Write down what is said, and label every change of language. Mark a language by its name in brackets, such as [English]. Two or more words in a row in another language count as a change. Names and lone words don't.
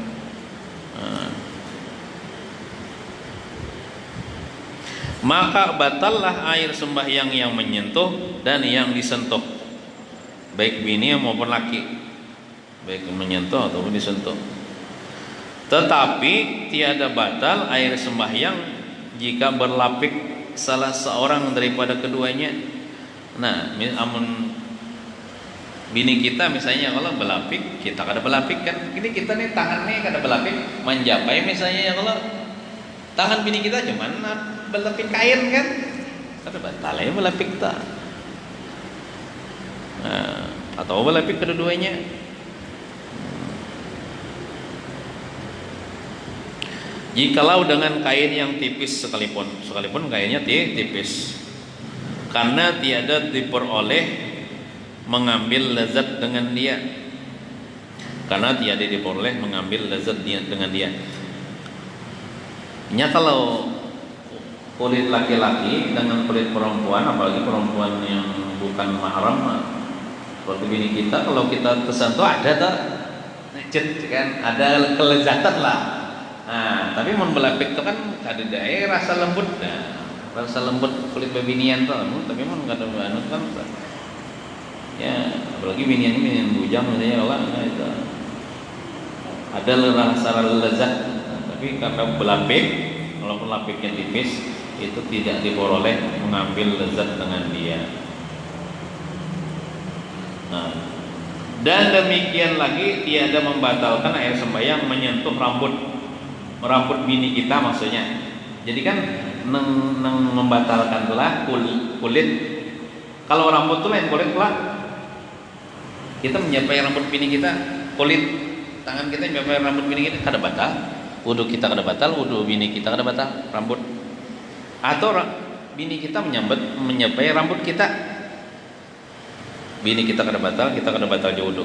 [Malay] Maka batallah air sembahyang yang menyentuh dan yang disentuh, baik bini maupun laki, baik menyentuh ataupun disentuh. Tetapi tiada batal air sembahyang jika berlapik salah seorang daripada keduanya. [Banjar] Nah, amun bini kita misalnya kalau berlapik, kita kada berlapik kan, ini kita nih tangan nih kada berlapik, menjapai misalnya ya kalau tangan bini kita cuman berlapik kain kan, kada batal ya berlapik tak. Nah, atau berlapik kedua-duanya. [Malay] Jikalau dengan kain yang tipis sekalipun kainnya tipis, karena tiada diperoleh mengambil lezat dengan dia, dengan dia. [Indonesian] Kalau kulit laki-laki dengan kulit perempuan, apalagi perempuan yang bukan mahram seperti bini kita, kalau kita tersentuh ada tak necet kan, ada kelezatan lah. [Banjar] Nah, tapi mun belapik itu kan ada daerah rasa lembut, rasa lembut kulit bebinian tuh, tapi mun kada banget kan, ya apalagi binian bujang misalnya Allah, [Indonesian] nah itu ada rasa lezat, tapi karena belapik, walaupun lapiknya tipis, itu tidak diperoleh mengambil lezat dengan dia. [Malay] Nah, dan demikian lagi tiada membatalkan air sembahyang menyentuh rambut bini kita maksudnya. [Indonesian] Jadi kan membatalkan telah kulit. Kalau rambut itu lain kulit pula. [Banjar] Kita menyapai rambut bini kita, kulit tangan kita menyapai rambut bini kita kada batal. Wudu kita kada batal, wudu bini kita kada batal, rambut. Atau bini kita menyapai rambut kita, bini kita kada batal, kita kada batal wudu.